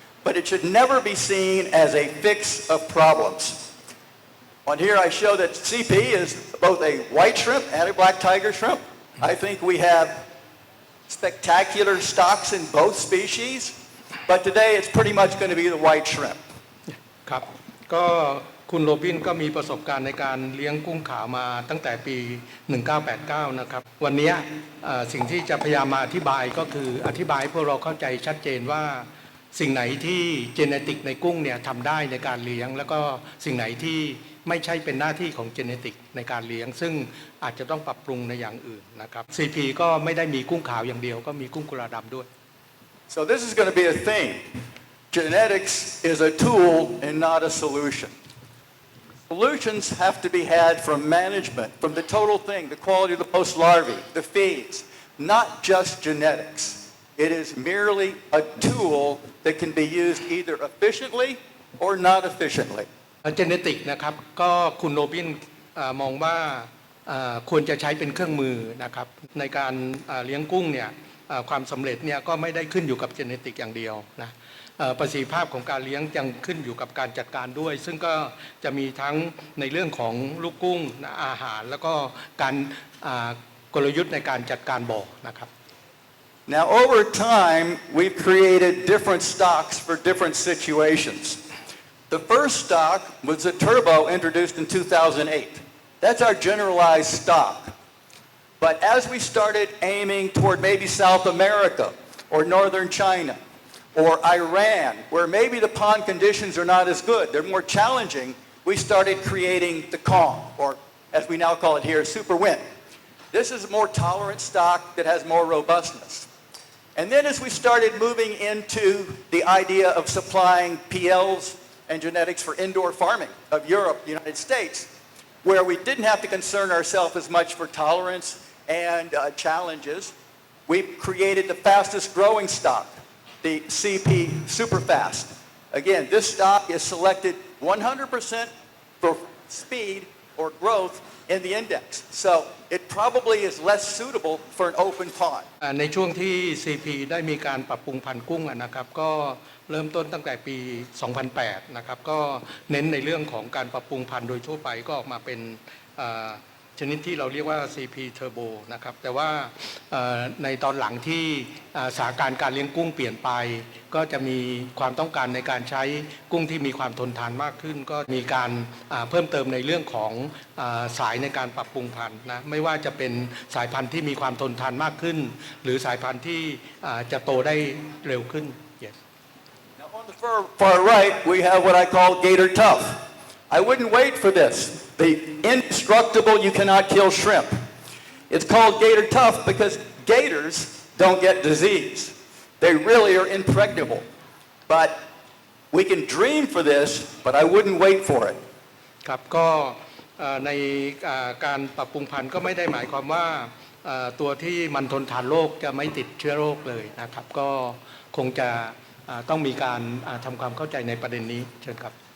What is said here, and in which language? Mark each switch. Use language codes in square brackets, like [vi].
[en] But it should never be seen as a fix of problems. On here I show that CP is both a white shrimp and a black tiger shrimp. I think we have spectacular stocks in both species, but today it's pretty much going to be the white shrimp. [th] ครับก็คุณโรบินก็มีประสบการณ์ในการเลี้ยงกุ้งขาวมาตั้งแต่ปี 1989 นะครับวันนี้สิ่งที่จะพยายามมาอธิบายก็คืออธิบายให้พวกเราเข้าใจชัดเจนว่าสิ่งไหนที่เจเนติกในกุ้งเนี่ยทำได้ในการเลี้ยงแล้วก็สิ่งไหนที่ไม่ใช่เป็นหน้าที่ของเจเนติกในการเลี้ยงซึ่งอาจจะต้องปรับปรุงในอย่างอื่นนะครับ CP ก็ไม่ได้มีกุ้งขาวอย่างเดียวก็มีกุ้งกุลาดำด้วย [en] So this is going to be a theme. Genetics is a tool and not a solution. Solutions have to be had from management, from the total thing, the quality of the post larvae, the feeds, not just genetics. It is merely a tool that can be used either efficiently or not efficiently. [th] เจเนติกนะครับก็คุณโรบินมองว่าควรจะใช้เป็นเครื่องมือนะครับในการเลี้ยงกุ้งเนี่ยความสำเร็จเนี่ยก็ไม่ได้ขึ้นอยู่กับเจเนติกอย่างเดียวนะประสิทธิภาพของการเลี้ยงยังขึ้นอยู่กับการจัดการด้วยซึ่งก็จะมีทั้งในเรื่องของลูกกุ้งอาหารแล้วก็การกลยุทธ์ในการจัดการบ่อนะครับ [en] Now over time we've created different stocks for different situations. The first stock was a turbo introduced in 2008. That's our generalized stock. But as we started aiming toward maybe South America or northern China or Iran, where maybe the pond conditions are not as good, they're more challenging, we started creating the Kong, or as we now call it here, super wind. This is a more tolerant stock that has more robustness. And then as we started moving into the idea of supplying PLs and genetics for indoor farming of Europe, the United States, where we didn't have to concern ourselves as much for tolerance and challenges, we created the fastest growing stock, the CP Superfast. Again, this stock is selected 100% for speed or growth in the index. So it probably is less suitable for an open pond. [th] ในช่วงที่ CP ได้มีการปรับปรุงพันธุ์กุ้งนะครับก็เริ่มต้นตั้งแต่ปี 2008 นะครับก็เน้นในเรื่องของการปรับปรุงพันธุ์โดยทั่วไปก็ออกมาเป็น ชนิดที่เราเรียกว่า CP Turbo นะครับแต่ว่าในตอนหลังที่สถานการณ์การเลี้ยงกุ้งเปลี่ยนไปก็จะมีความต้องการในการใช้กุ้งที่มีความทนทานมากขึ้นก็มีการเพิ่มเติมในเรื่องของสายในการปรับปรุงพันธุ์นะไม่ว่าจะเป็นสายพันธุ์ที่มีความทนทานมากขึ้นหรือสายพันธุ์ที่จะโตได้เร็วขึ้น yes. [en] Now on the far right we have what I call Gator Tough. I wouldn't wait for this. The indestructible, you cannot kill shrimp. It's called Gator Tough because gators don't get disease. They really are impregnable. but we can dream for this, but I wouldn't wait for it. [th] ครับก็ในการปรับปรุงพันธุ์ก็ไม่ได้หมายความว่าตัวที่มันทนทานโรคจะไม่ติดเชื้อโรคเลยนะครับก็คงจะต้องมีการทำความเข้าใจในประเด็นนี้เชิญครับ